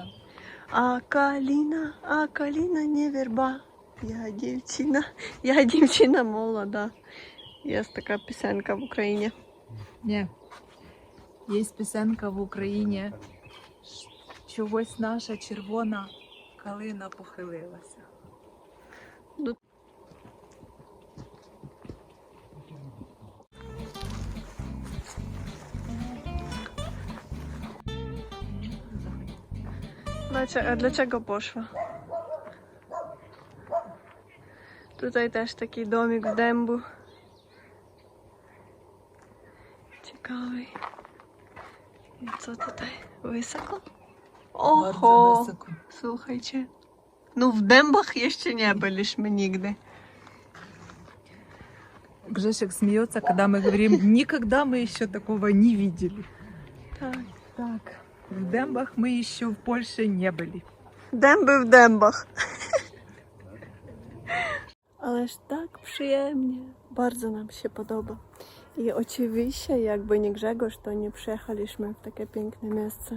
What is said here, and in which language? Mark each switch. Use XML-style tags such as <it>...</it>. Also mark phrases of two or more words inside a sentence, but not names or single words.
<uk>А калина не верба. Я дівчина молода. Є така пісенька в Україні. Ні. Є пісенка в Україні. Чогось наша червона калина похилилася.</uk> <pl>A dlaczego poszła? Tutaj też taki domik z dębu. Ciekawy. I co tutaj? Wysoko? Bardzo Oho! wysoko. Słuchajcie. No w dębach jeszcze nie byliśmy nigdy.</pl> <ru>Гжешек смеется, когда мы говорим, никогда мы еще такого не видели. Так. Так, в Дембах мы еще в Польше не были.</ru> <pl>Dęby w dębach. Ależ tak przyjemnie. Bardzo nam się podoba. I oczywiście, jakby nie Grzegorz, to nie przyjechaliśmy w takie piękne miejsce.</pl>